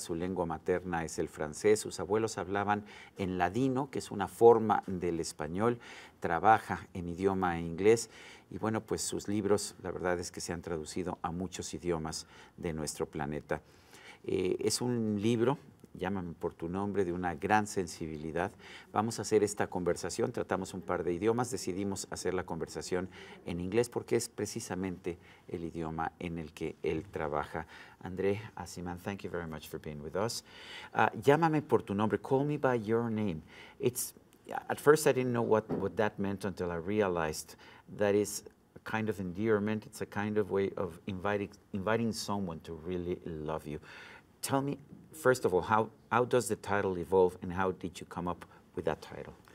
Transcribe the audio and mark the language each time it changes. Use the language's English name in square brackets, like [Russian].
[Spanish] Su lengua materna es el francés, sus abuelos hablaban en ladino, que es una forma del español, trabaja en idioma inglés, y bueno, pues sus libros, la verdad es que se han traducido a muchos idiomas de nuestro planeta. Es un libro, Llámame por tu nombre, de una gran sensibilidad. Vamos a hacer esta conversación, tratamos un par de idiomas, decidimos hacer la conversación en inglés porque es precisamente el idioma en el que él trabaja. [English] André Asiman, thank you very much for being with us. Llámame por tu nombre, call me by your name. At first I didn't know what that meant until I realized that is a kind of endearment, it's a kind of way of inviting someone to really love you. Tell me, first of all, how does the title evolve, and how did you come up with that title?